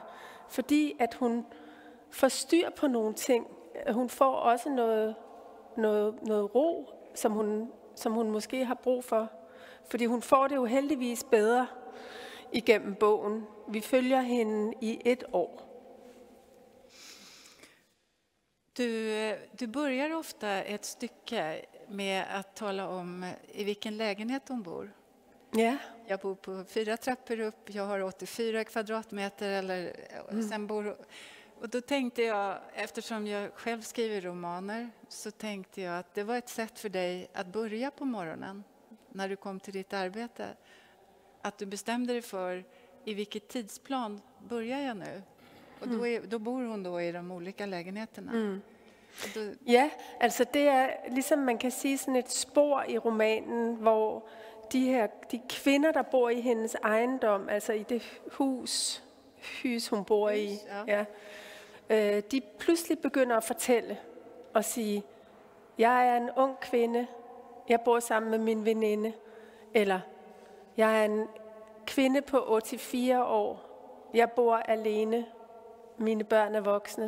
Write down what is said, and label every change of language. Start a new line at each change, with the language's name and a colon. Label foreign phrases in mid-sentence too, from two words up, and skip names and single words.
Danish: Fordi at hun får styr på nogle ting. Hun får også noget ro, som hun måske har brug for. Fordi hun får det jo heldigvis bedre igennem bogen. Vi følger hende i 1 år.
Swedish: Du börjar ofta ett stycke med att tala om i vilken lägenhet hon bor. Ja. Jag bor på 4 trappor upp, jag har 84 kvadratmeter. Och då tänkte jag, eftersom jag själv skriver romaner, så tänkte jag att det var ett sätt för dig att börja på morgonen när du kom till ditt arbete. Att du bestämde dig för i vilket tidsplan börjar jag nu. Och då bor hon då i de olika lägenheterna.
Danish: Ja, altså det er ligesom man kan sige sådan et spor i romanen, hvor de kvinder, der bor i hendes ejendom, altså i det hus hun bor i, de pludselig begynder at fortælle og sige, jeg er en ung kvinde, jeg bor sammen med min veninde, eller jeg er en kvinde på 84 år, jeg bor alene, mine børn er voksne.